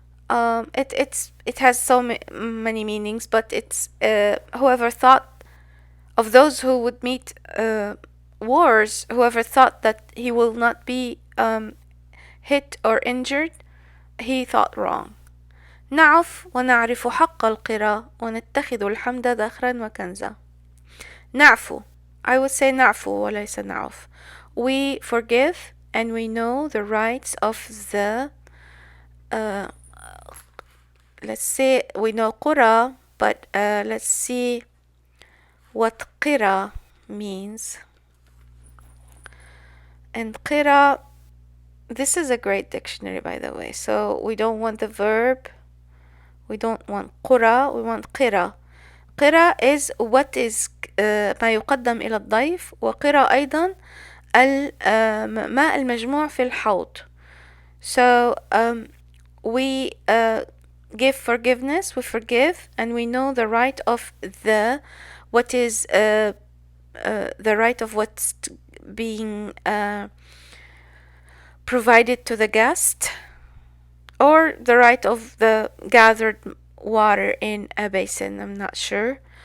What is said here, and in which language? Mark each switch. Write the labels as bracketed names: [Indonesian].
[English] It has so many meanings, but it's whoever thought of those who would meet wars, whoever thought that he will not be hit or injured, he thought wrong. [Arabic] نعف ونعرف حق القرى ونتخذ الحمد ذخرا وكنزا. نعفو, [English] I would say [Arabic] نعفو وليس نعف. [English] We forgive and we know the rights of the let's say we know قرى, but let's see what قرى means. And قرى, this is a great dictionary, by the way, so we don't want the verb, we don't want قرى, we want قرى. [Arabic] قرى [English] is what is [Arabic] ما يقدم إلى الضيف، وقرى أيضا الماء المجموع في الحوض. [English] So we give forgiveness, we forgive, and we know the right of the what is the right of what's being provided to the guest, or the right of the gathered water in a basin, I'm not sure.